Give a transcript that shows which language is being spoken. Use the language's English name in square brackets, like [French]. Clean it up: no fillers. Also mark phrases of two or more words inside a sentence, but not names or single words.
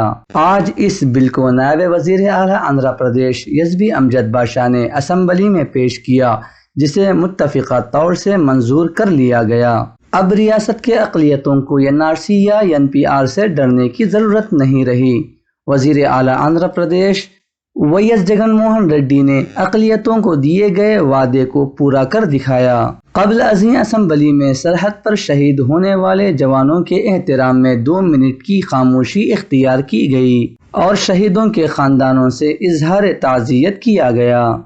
[Urdu] آج اس بل کو نائب وزیر اعلیٰ آندھرا پردیش SB امجد باشا نے اسمبلی میں پیش کیا، جسے متفقہ طور سے منظور کر لیا گیا۔ اب ریاست کے اقلیتوں کو NRC یا NPR سے ڈرنے کی ضرورت نہیں رہی۔ وزیر اعلیٰ آندھرا پردیش وائس جگن موہن ریڈی نے اقلیتوں کو دیے گئے وعدے کو پورا کر دکھایا۔ قبل ازیں اسمبلی میں سرحد پر شہید ہونے والے جوانوں کے احترام میں 2 منٹ کی خاموشی اختیار کی گئی اور شہیدوں کے خاندانوں سے اظہار تعزیت کیا گیا۔